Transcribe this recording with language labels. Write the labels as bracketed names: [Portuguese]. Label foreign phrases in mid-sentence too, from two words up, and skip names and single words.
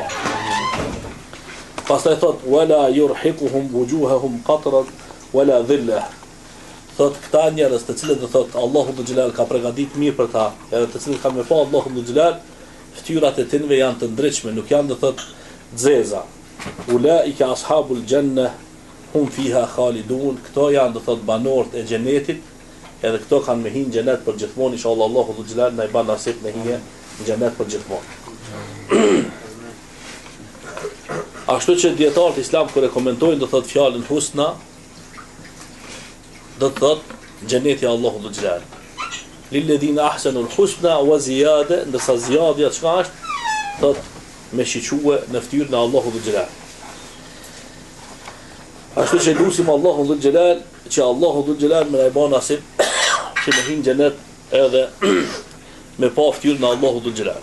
[Albanian] Pastaj thot [Arabic] ولا يرهق وجوههم قتر ولا ذلة. [Albanian] Thot këta njerëz të cilët do thot Allahu [Arabic] ذو الجلال [Albanian] ka përgatit mirë për ta, edhe të cilët kanë me pa Allahu [Arabic] ذو الجلال, [Albanian] fytyrat e tyre janë të ndritshme, nuk janë do thot xeza. [Arabic] أولئك أصحاب الجنة هم فيها خالدون. [Albanian] Këto janë do thot banorët e xhenetit, edhe këto kanë me hinë xhenet për gjithmonë, inshallah Allahu [Arabic] ذو الجلال [Albanian] na i bën nasib me hinë në xhenet për gjithmonë. Ashtu që dietarët islam kur e komentojnë do thot fjalën husna, do thot xheneti Allahu [Arabic] ذو الجلال. للذين أحسنوا الحسنى وزيادة, [Albanian] ndërsa ziyadja çka është? Thot me shique në fytyrën e Allahu [Arabic] ذو الجلال. [Albanian] Ashtu që lutim Allahu [Arabic] ذو الجلال [Albanian] që Allahu [Arabic] ذو الجلال [Albanian] më na bën nasib që me hinë xhenet edhe me pa fytyrën e Allahu dhul Xhelal.